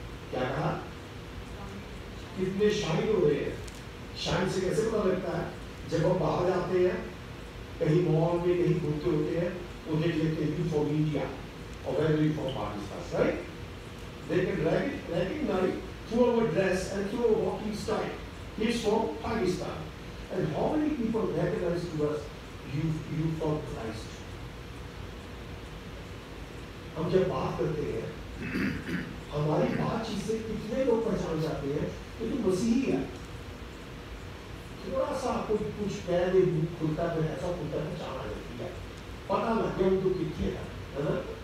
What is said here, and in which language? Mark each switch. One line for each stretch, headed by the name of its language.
Hindi: क्या कहा? कितने शाइन हो रहे हैं। शाइन से कैसे पता लगता है? जब हम बाहर जाते हैं, कहीं मॉल में कहीं घूमते होते हैं, वो देख लेते हैं फ्रॉम इंडिया और very from Pakistan, right?
English: They can recognize through our dress and through our walking style. He is from Pakistan. And how many people recognize to us, you from Christ?
Hindi: हम जब बात करते हैं, हमारी बातचीत से कितने लोग पहचान जाते हैं कि तू मसीही है। थोड़ा सा कोई कुछ कह दे, खुलता है, ऐसा खुलता है, पहचान आ जाती है, पता लग गया उनको कितने है ना?